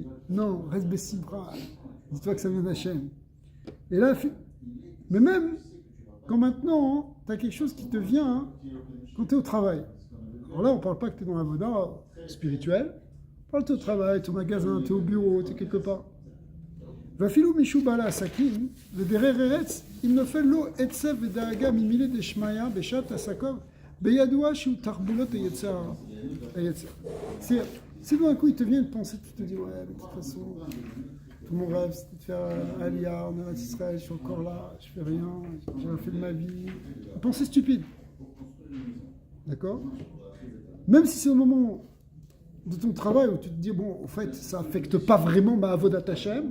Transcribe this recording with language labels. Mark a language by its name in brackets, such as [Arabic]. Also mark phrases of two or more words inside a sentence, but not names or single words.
[French] Non, reste Bessimra. Dis-toi que ça vient d'Hachem. Et là, mais même quand maintenant, tu as quelque chose qui te vient quand tu es au travail. Alors là, on ne parle pas que tu es dans la voda spirituelle. On parle de au travail, tu es au magasin, tu es au bureau, tu es quelque part. [Hebrew] ואפילו מישהו בעל העסקים, ודרר ארץ, אם נופל לו עצב ודאגה ממילי דשמיא בשעת עסקיו, בידוע שהוא תחבולות היצר. [French] Si d'un coup il te vient une pensée, tu te dis ouais, de toute façon, tout mon rêve c'était de faire Aliyah, en Israël, je suis encore là, je fais rien, j'ai rien fait de ma vie. Une pensée stupide. D'accord? Même si c'est au moment de ton travail où tu te dis bon, en fait, ça affecte pas vraiment ma [Hebrew] עבודת השם.